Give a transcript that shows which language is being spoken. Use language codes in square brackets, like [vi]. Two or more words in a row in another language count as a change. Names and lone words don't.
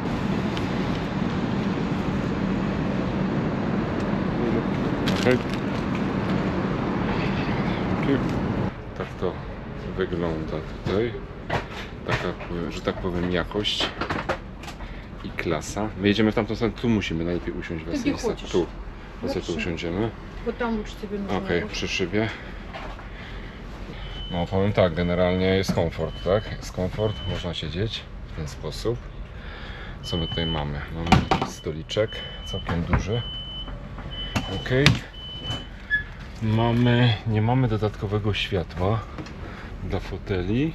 [pl] Okay. Okay. Tak to wygląda tutaj. Taka, że tak powiem, jakość i klasa. My jedziemy w tamtą stronę, tu musimy najlepiej usiąść gdzie Wasilisa. [ru] хочешь. [pl] Tu. To sobie tu Dobrze. usiądziemy. [ru] Вот там лучше тебе нужно. [pl] Okej, przy szybie. No powiem tak, generalnie jest komfort, tak? Jest komfort, można siedzieć w ten sposób. Co my tutaj mamy? Mamy taki stoliczek, całkiem duży. Okej. Nie mamy dodatkowego światła dla foteli.